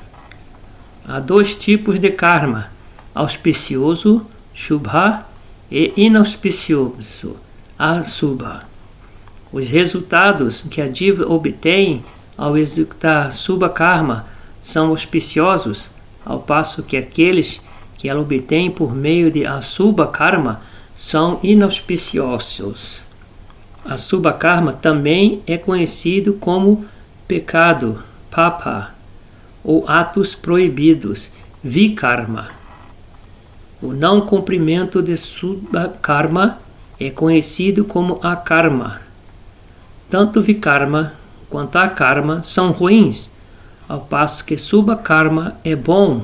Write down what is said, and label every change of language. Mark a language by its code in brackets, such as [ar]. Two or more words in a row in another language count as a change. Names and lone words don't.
[pt] Há 2 tipos de karma: auspicioso, shubha, e inauspicioso, asubha. Os resultados que a diva obtém ao executar [sa] subha karma [pt] são auspiciosos, ao passo que aqueles que ela obtém por meio de [sa] asubha karma [pt] são inauspiciosos. [sa] Asubha karma [pt] também é conhecido como pecado, papa, ou atos proibidos, vikarma. O não cumprimento de [sa] subha karma [pt] é conhecido como akarma. Tanto vikarma quanto akarma são ruins, ao passo que [sa] subha karma [pt] é bom.